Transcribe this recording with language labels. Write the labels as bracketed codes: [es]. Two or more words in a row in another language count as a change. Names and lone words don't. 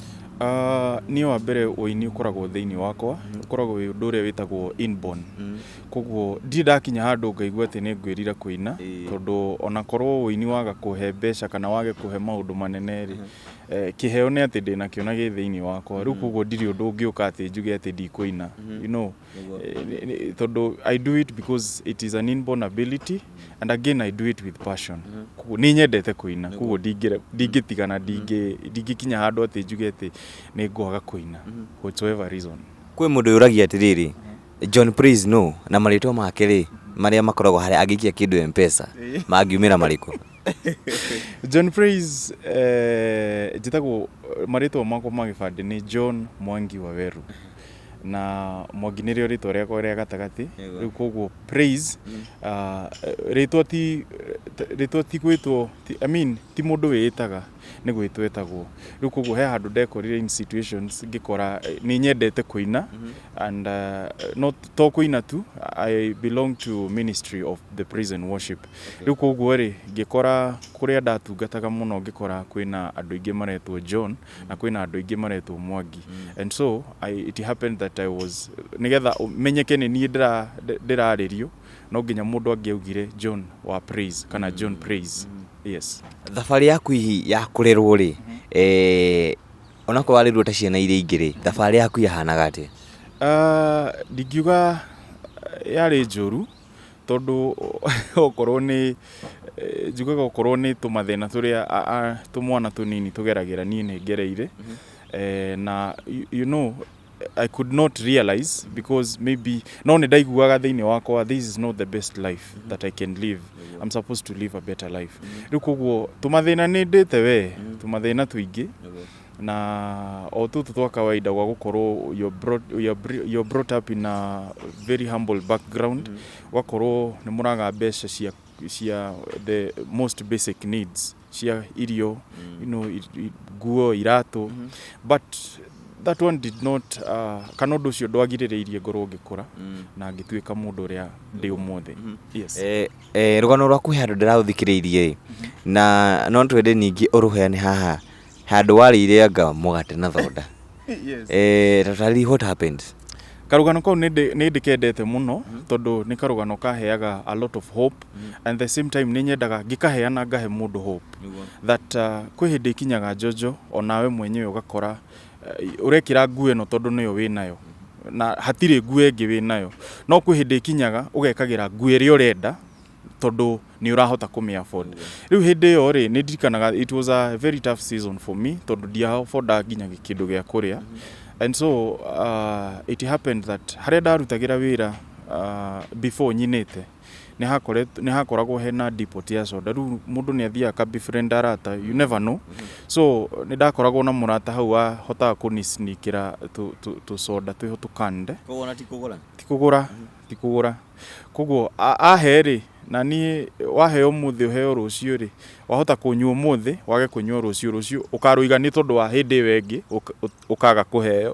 [ki] ni wa mbere uini ukoragwo thiini wakwa ukoragwo wi undu uria witagwo inborn koguo ndakinya handu ngaigua ati ni ngwirira kuina tondu ona korwo uini waga kuhe mbeca kana wage kuhe maundu manene ri kiheo ni ati ndina kiona gi thiini wakwa riu koguo ndiri undu ungiuka ati njuge ati ndikuina [en] you know [ki] tondu [en] I do it because it is an inborn ability and again I do it with passion [ki] koguo ni nyendete kuina koguo ndingitigana ndingikinya handu ati njuge ati ni ngwaga kuina [en] whatever reason [ki] kwi mundu uragia atiriri John Praise no na maritwa make ri maria makoragwo hari agikia kindu M-Pesa mangiumira mariko John Praise njitagwo maritwa makwa magibandi ni John Mwangi wa Weru na Mwangi ni rio ritwa riakwa ria gatagati riu koguo Praise ritwa ti gwitwo [en] I mean [ki] ti mundu witaga ni gwitwo etagwo riu koguo he handu ndekorire [en] in situations [ki] ngikora ni nyendete kuina [en] and not to [ki] kuina tu [en] I belong to ministry of the praise and worship [ki] riu koguo ri ngikora kuria ndatungataga muno ngikora kwina andu ingi maretwo John na kwina andu ingi maretwo Mwangi [en] and so it happened that I was [ki] nigetha menyeke ni nie ndiraririo no nginya mundu angiaugire John wa Praise kana John Praise yes thabari yaku hihi ya kurerwo ri ona ko warirwo ta ciana iria ingiri thabari yaku yahanaga ati ndingiuga yari njuru tondu okorwo ni njugaga okorwo ni tumathina turia tumwana tunini tugeragira nie ni ngereire na [en] you know I could not realize because maybe [ki] no nä ndaiguaga thä-inä wakwa [en] this is not the best life that I can live. I'm supposed to live a better life. [ki] Rĩu koguo tũmathĩna nĩ ndĩte we tũmathĩna tũingĩ na o tũtũ twa kawaida gwa gũkorwo [en] you're brought up in a very humble background [ki] gwakorwo nĩ mũraga mbeca cia [en] the most basic needs [ki] cia irio [en] you know [ki] nguo irato [en] but that one did not [ki] kana ũndũ ũcio ndwagirĩrĩirie ngorwo ngĩkũra na ngĩtuĩka mũndũ ũrĩa ndĩ ũmũthĩ. Yes. Rũgano rwaku he handũ ndĩraũthikĩrĩirie na no twende ningĩ ũrũheane haha handũ warĩire anga mũgate na thonda. [en] Yes. Totally what happened? [ki] Karugano kau nĩ ndĩkendete mũno tondũ nĩ karugano kaheaga [en] a lot of hope and the same time [ki] nĩ nyendaga ngĩkaheana ngahe mũndũ [en] hope that [ki] kwĩ hĩndĩ ikinyaga Jojo onawe mwenyewe ũgakora urekira nguo ĩno tondũ nĩyo wĩ nayo na hatirĩ nguo ĩngĩ wĩ nayo no kwĩ hĩndĩ ikinyaga ũgekagira nguo ĩrĩa ũrenda tondũ nĩ ũrahota kũmĩ afford. Rĩu hĩndĩ ĩyo rĩ nĩ ndirikanaga [en] it was a very tough season for me [ki] tondũ ndiaforda nginya kĩndũ gĩa kũrĩa [en] and so it happened that [ki] harĩa ndarutagĩra wĩra before nyinĩte nĩ hakoragwo hena depot ya soda. Rĩu mũndũ nĩ athiaga ka befriend arata [en] you never know [ki] so nĩ ndakoragwo na mũrata hau hotaga kũnisnikĩra tu soda twĩho tukande kũgũra ti kũgũra koguo ahe rĩ na niĩ waheo mũthĩ ũheo rũciũ rĩ wahota kũnyua mũthĩ wage kũnyua rũciũ ũkarũiga nĩ tondũ wa hĩndĩ ĩyo ĩngĩ ũkaga kũheo.